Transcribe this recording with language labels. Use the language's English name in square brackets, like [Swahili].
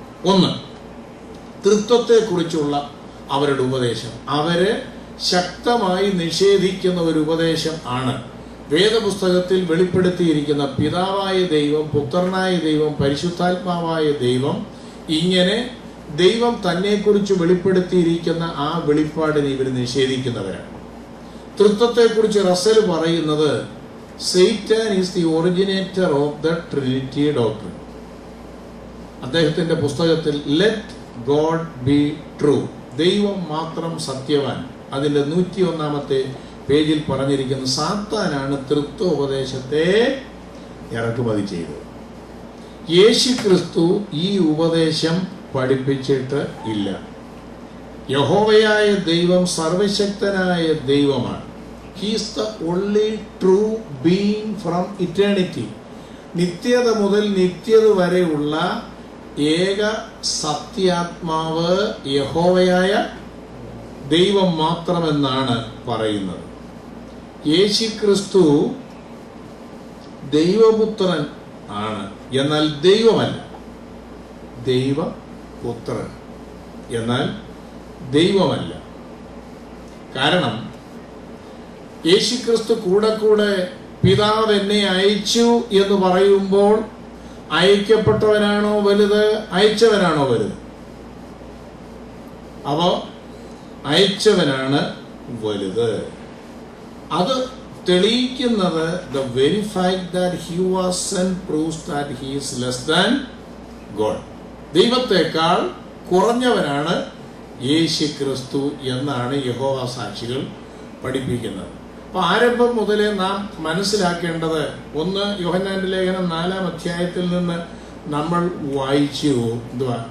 [Malayalam] ഒന്ന്, തൃത്വത്തെക്കുറിച്ചുള്ള അവരുടെ ഉപദേശം അവര് ശക്തമായി നിഷേധിക്കുന്ന ഒരു ഉപദേശം ആണ്. വേദപുസ്തകത്തിൽ വെളിപ്പെടുത്തിയിരിക്കുന്ന പിതാവായ ദൈവം, പുത്രനായ ദൈവം, പരിശുദ്ധാത്മാവായ ദൈവം, ഇങ്ങനെ ദൈവം തന്നെക്കുറിച്ച് വെളിപ്പെടുത്തിയിരിക്കുന്ന ആ വെളിപ്പാടിനെ ഇവർ നിഷേധിക്കുന്നവരാണ്. തൃത്വത്തെക്കുറിച്ച് റസൽ പറയുന്നത് [English] Satan is the originator of the Trinity doctrine. [Malayalam] അദ്ദേഹത്തിന്റെ പുസ്തകത്തിൽ ലെറ്റ് ഗോഡ് ബി ട്രൂ, ദൈവം മാത്രം സത്യവാൻ, അതിന്റെ 101-ാമത്തെ പേജിൽ പറഞ്ഞിരിക്കുന്ന സാത്താനാണ് തൃത്വ ഉപദേശത്തെ ഇറക്കുമതി ചെയ്തത്. യേശുക്രിസ്തു ഈ ഉപദേശം പഠിപ്പിച്ചിട്ട് ഇല്ല. യഹോവയായ ദൈവം സർവശക്തനായ ദൈവമാണ്. [English] He is the only true being from eternity. [Malayalam] നിത്യത മുതൽ നിത്യത വരെയുള്ള ഏക സത്യാത്മാവ് യഹോവയായ ദൈവം മാത്രമെന്നാണ് പറയുന്നത്. യേശുക്രിസ്തു ദൈവപുത്രൻ ആണ്, എന്നാൽ ദൈവമല്ല. ദൈവപുത്രൻ എന്നാൽ ദൈവമല്ല. കാരണം യേശുക്രിസ്തു കൂടെ കൂടെ പിതാവ് എന്നെ അയച്ചു എന്ന് പറയുമ്പോൾ അയക്കപ്പെട്ടവനാണോ വലുത്, അയച്ചവനാണോ വലുത്? അപ്പോ അയച്ചവനാണ് വലുത്. അത് തെളിയിക്കുന്നത് [English] the very fact that he was sent proves that he is less than God. [Malayalam] ദൈവത്തെക്കാൾ കുറഞ്ഞവനാണ് യേശുക്രിസ്തു എന്നാണ് യഹോവ സാക്ഷികൾ പഠിപ്പിക്കുന്നത്. അപ്പൊ ആരംഭം മുതലേ നാം മനസ്സിലാക്കേണ്ടത്, 1 യോഹന്നാന്റെ ലേഖനം 4-ാം അധ്യായത്തിൽ നിന്ന് നമ്മൾ വായിച്ചു, എന്തുവാ?